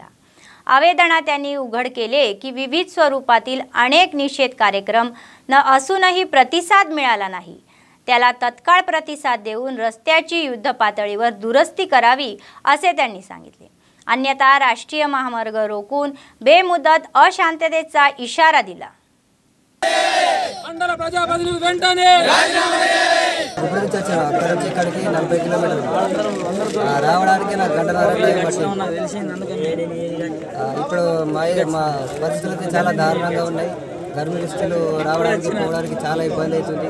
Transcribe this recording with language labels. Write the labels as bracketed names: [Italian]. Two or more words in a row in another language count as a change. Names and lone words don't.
[Marathi] आवेदनात त्यांनी उघड केले की विविध स्वरूपातील अनेक निषेध कार्यक्रम न असूनही प्रतिसाद मिळाला नाही. त्याला तत्काळ प्रतिसाद देऊन रस्त्याची युद्धपातळीवर दुरुस्ती करावी असे त्यांनी सांगितले. अन्यथा राष्ट्रीय महामार्ग रोखून बेमुदत अशांततेचा इशारा दिला. [Telugu] రావడానికి నాకు గంటన్నర ఇప్పుడు మా పరిస్థితులు చాలా దారుణంగా ఉన్నాయి. గర్భిణీస్తులు రావడానికి పోవడానికి చాలా ఇబ్బంది అవుతుంది.